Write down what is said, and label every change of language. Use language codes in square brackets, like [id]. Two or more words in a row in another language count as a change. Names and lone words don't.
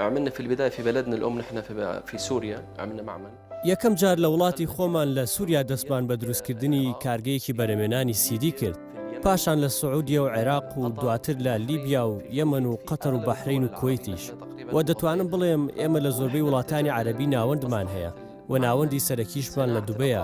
[ar] في البداية في بلدنا الأم نحن في سوريا عملنا معمل. [ckb] یەکەم جار لە وڵاتی خۆمان لە سووریا دەستمان بە دروستکردنی کارگەیەکی بەرهەمێنانی سیدی کرد. پاشان لە سعودیە و عێراق و دواتر لە لیبیا و یەمەن و قەتەر و بەحرین و کوێیتیش. و دەتوانم بڵێم ئێمە لە زۆربەی وڵاتانی عەرەبی ناوەندمان هەیە و ناوەندی سەرەکیشمان لە دوبەیە.